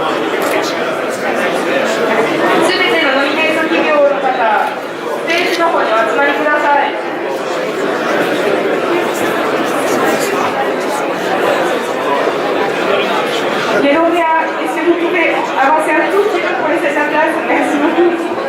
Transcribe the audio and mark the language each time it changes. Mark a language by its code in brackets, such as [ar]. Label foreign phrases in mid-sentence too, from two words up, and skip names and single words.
[ja] すべてのノミネート企業の方、ステージの方にお集まりください。 [fr] Les lauréats, est-ce que vous pouvez avancer un tout petit peu pour laisser sa place? Merci beaucoup.